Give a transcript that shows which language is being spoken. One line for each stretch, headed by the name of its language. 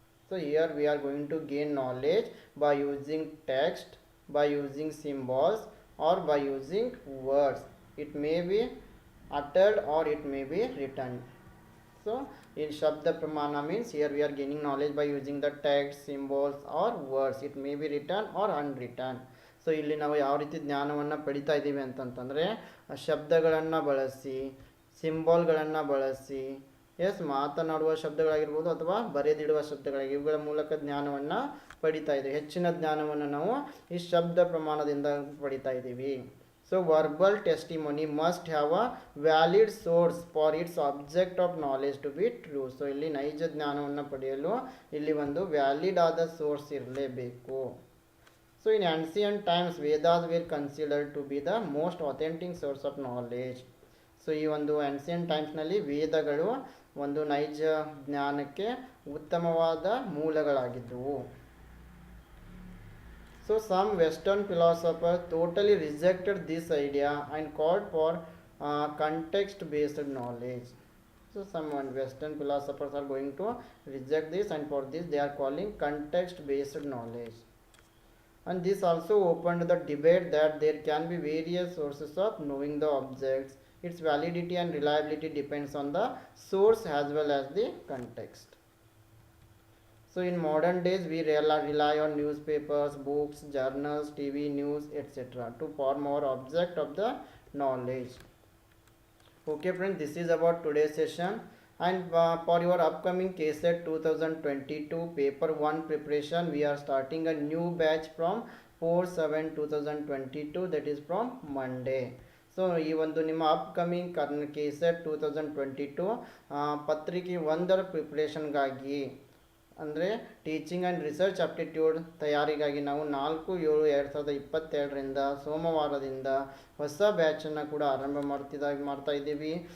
English: So here we are going to gain knowledge by using text, by using symbols, or by using words. It may be uttered or it may be written. So in Shabda Pramana means here we are gaining knowledge by using the text, symbols, or words. It may be written or unwritten.
Kannada: So ಇಲ್ಲಿ ನಾವು ಯಾವ ರೀತಿ ಜ್ಞಾನವನ್ನು ಪಡಿತಾ ಇದ್ದೀವಿ ಅಂತಂತಂದರೆ, ಶಬ್ದಗಳನ್ನು ಬಳಸಿ, ಸಿಂಬಾಲ್ಗಳನ್ನು ಬಳಸಿ, ಎಸ್, ಮಾತನಾಡುವ ಶಬ್ದಗಳಾಗಿರ್ಬೋದು ಅಥವಾ ಬರೆದಿಡುವ ಶಬ್ದಗಳಾಗಿ, ಇವುಗಳ ಮೂಲಕ ಜ್ಞಾನವನ್ನು ಪಡಿತಾ ಇದ್ದೀವಿ. ಹೆಚ್ಚಿನ ಜ್ಞಾನವನ್ನು ನಾವು ಈ ಶಬ್ದ ಪ್ರಮಾಣದಿಂದ ಪಡಿತಾ ಇದ್ದೀವಿ.
English: So verbal testimony must have a valid source for its object of knowledge to be true.
Kannada: So ಇಲ್ಲಿ ನೈಜ ಜ್ಞಾನವನ್ನು ಪಡೆಯಲು ಇಲ್ಲಿ ಒಂದು ವ್ಯಾಲಿಡ್ ಆದ ಸೋರ್ಸ್ ಇರಲೇಬೇಕು.
English: So in ancient times, Vedas were considered to be the most authentic source of knowledge.
Kannada: So ಈ ಒಂದು
English: ancient times
Kannada: ನಲ್ಲಿ ವೇದಗಳು ಒಂದು ನೈಜ ಜ್ಞಾನಕ್ಕೆ ಉತ್ತಮವಾದ ಮೂಲಗಳಾಗಿದ್ದವು.
English: So some Western philosophers totally rejected this idea and called for context-based knowledge. So some Western philosophers are going to reject this, and for this they are calling context-based knowledge. And this also opened the debate that there can be various sources of knowing the objects. Its validity and reliability depends on the source as well as the context. So in modern days we rely on newspapers, books, journals, TV news, etc. to form our object of the knowledge. Okay friends, this is about today's session. And for your upcoming KSET 2022 paper 1 preparation, we are starting a new batch from 4/7/2022, that is from Monday.
Kannada: So ಈ ಒಂದು ನಿಮ್ಮ upcoming KSET 2022 ಪತ್ರಿಕೆ 1ರ ಪ್ರಿಪ್ರೇಷನ್ಗಾಗಿ, ಅಂದರೆ teaching and research aptitude ತಯಾರಿಗಾಗಿ ನಾವು 4/7/2022ರಿಂದ ಸೋಮವಾರದಿಂದ ಹೊಸ ಬ್ಯಾಚನ್ನು ಕೂಡ ಆರಂಭ ಮಾಡ್ತಾ ಇದ್ದೀವಿ.